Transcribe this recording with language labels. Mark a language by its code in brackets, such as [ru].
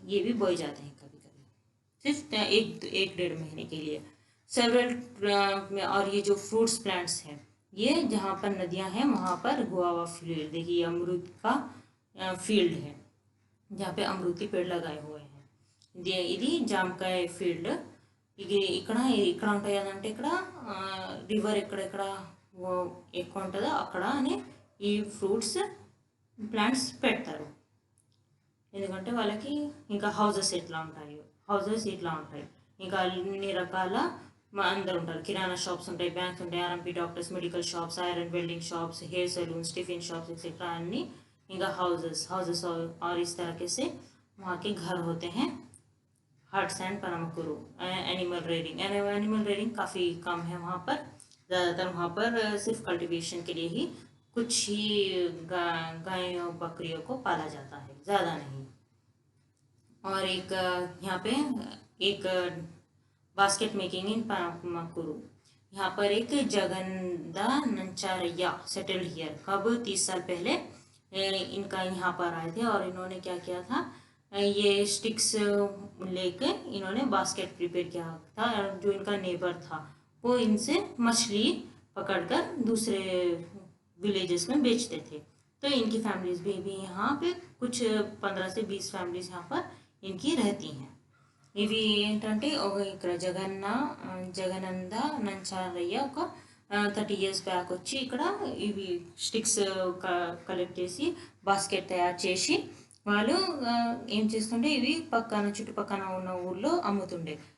[hi] ये भी बोए जाते हैं कभी कभी सिर्फ 1-1.5 महीने के लिए. सेवरल और ये जो फ्रूट्स प्लांट्स हैं ये जहाँ पर नदियाँ हैं वहाँ पर गुआवा फील्ड, देखिए अमरूद का फील्ड है जहाँ पे अमरूदी पेड़ लगाए हुए हैं. [te] ఇది జామకాయ ఫీల్డ్. ఇక్కడ ఉంటాయి అదంటే ఇక్కడ రివర్ ఎక్కడెక్కడ ఎక్కువ ఉంటుందో అక్కడ అని ఈ ఫ్రూట్స్ ప్లాంట్స్ పెడతారు. ఎందుకంటే వాళ్ళకి ఇంకా హౌజెస్ ఇట్లా ఉంటాయి, ఇంకా అన్ని రకాల అందరు ఉంటారు. కిరాణా షాప్స్ ఉంటాయి, బ్యాంక్స్ ఉంటాయి, RMP doctors, medical shops, iron welding shops, [hi] hair saloons, tiffin shops etcetera अन्नी इनका हाउसेस और इस तरह से वहाँ के घर होते हैं. Huts and पनामकुरु. एनिमल रेयरिंग काफ़ी कम है वहाँ पर. ज़्यादातर वहाँ पर सिर्फ कल्टीवेशन के लिए ही कुछ ही गायों बकरियों को पाला जाता है, ज़्यादा नहीं. और एक यहाँ पे एक बास्केट मेकिंग इन पनामकुरु. यहाँ पर एक जगन्दा नंचारैया सेटल्ड हियर. कब 30 साल पहले इनका यहाँ पर आए थे और इन्होंने क्या किया था, ये स्टिक्स लेके इन्होंने बास्केट प्रिपेयर किया था. जो इनका नेबर था वो इनसे मछली पकड़कर दूसरे विलेजेस में बेचते थे. तो इनकी फैमिलीज भी यहाँ पे कुछ 15 से 20 फैमिलीज यहाँ पर इनकी रहती हैं. [te] ఇవి ఏంటంటే ఇక్కడ జగనంద నంచారయ్య ఒక 30 years బ్యాక్ వచ్చి ఇక్కడ ఇవి స్టిక్స్ కలెక్ట్ చేసి బాస్కెట్ తయారు చేసి వాళ్ళు ఏం చేస్తుంటే ఇవి పక్కన చుట్టుపక్కన ఉన్న ఊర్లో అమ్ముతుండే.